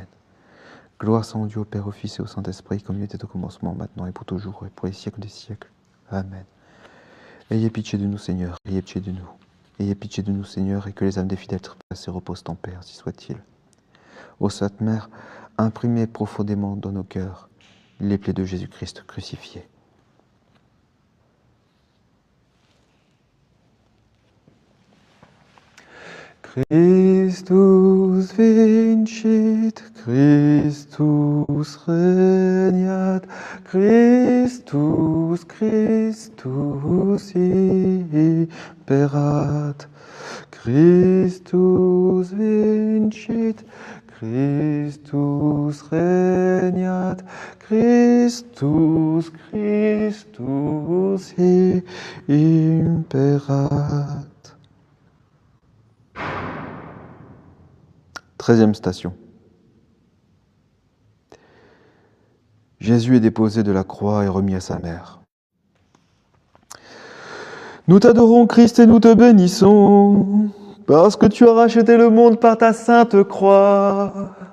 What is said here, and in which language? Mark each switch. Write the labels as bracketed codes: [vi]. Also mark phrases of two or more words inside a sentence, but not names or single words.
[fr] Gloire soit rendue au Père, au Fils et au Saint-Esprit, comme il était au commencement, maintenant et pour toujours, et pour les siècles des siècles. Amen. Ayez pitié de nous, Seigneur, ayez pitié de nous. Ayez pitié de nous, Seigneur, et que les âmes des fidèles trépassés reposent en paix, ainsi soit-il. Ô Sainte Mère, imprimez profondément dans nos cœurs les plaies de Jésus-Christ crucifié. [la] Christus vincit, Christus regnat, Christus, Christus imperat. Christus vincit, Christus regnat, Christus, Christus imperat. [fr] 13e station. Jésus est déposé de la croix et remis à sa mère. Nous t'adorons, Christ, et nous te bénissons, parce que tu as racheté le monde par ta sainte croix.